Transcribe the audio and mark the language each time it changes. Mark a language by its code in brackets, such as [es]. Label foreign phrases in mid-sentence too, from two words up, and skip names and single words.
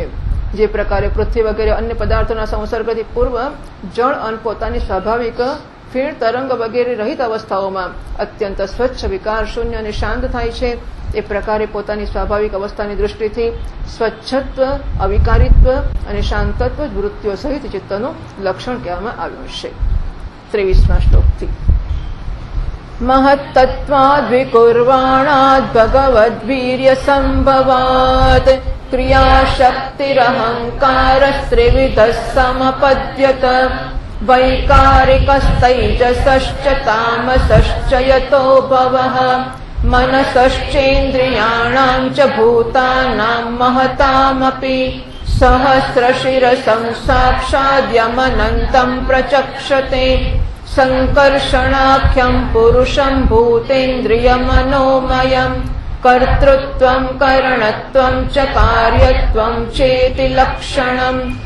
[gu] જે પ્રકારે પૃથ્વી વગેરે અન્ય પદાર્થોના સંસર્ગથી પૂર્વ જળ અને પોતાની સ્વાભાવિક ફીણ તરંગ વગેરે રહિત અવસ્થાઓમાં અત્યંત સ્વચ્છ વિકાર શૂન્ય અને શાંત થાય છે, એ પ્રકારે પોતાની સ્વાભાવિક અવસ્થાની દૃષ્ટિથી સ્વચ્છત્વ, અવિકારિત્વ અને શાંતત્વ જ વૃત્તિઓ સહિત ચિત્તનું લક્ષણ કહેવામાં આવ્યું છે। [sa] 23મા શ્લોકથી महत्तत्वाद् विकुर्वाणाद् भगवद्वीर्य संभवात् क्रियाशक्तिरहङ्कारस्त्रिविधः समपद्यत वैकारिकस्तैजसश्च तामसश्च यतो भवः मनसश्चेन्द्रियाणां च भूतानां महतामपि सहस्रशिरसं साक्षाद्यमनन्तं प्रचक्षते संकर्षणाख्यं पुरुषं भूतेन्द्रियमनोमयम् कर्तृत्वं करणत्वं च कार्यत्वं चेति लक्षणम्